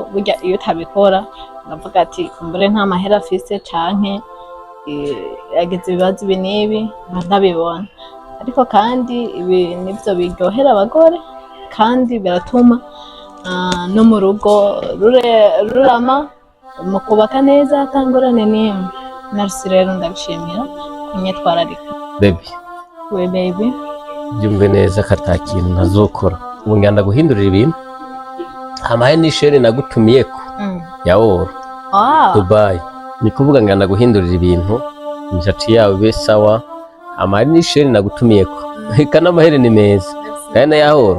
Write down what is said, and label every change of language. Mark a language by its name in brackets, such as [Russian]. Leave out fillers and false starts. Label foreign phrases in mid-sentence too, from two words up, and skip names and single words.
[Rundi] Burya iyo utabikora ndavuga ati kumbure nta mahera afise canke yagize ibibazo binibi ntabibona, ariko kandi ibi nivyo biryohera abagore kandi biratuma no mu rugo rurama mu kubaka neza atangorane n'imwe. Merci rero ndabishimira kunyitwararika. Baby, we baby, byumve neza ko atakintu ntazokora. Ubu nganda guhindurira ibintu, hamaye n'isheri nagutumiyeko ya oro Dubai. Ni kuvuga nganda guhindurira ibintu, imishatsi yawe ibe sawa. Hamaye n'isheri nagutumiyeko, kana amahere ni meza kandi ya oro.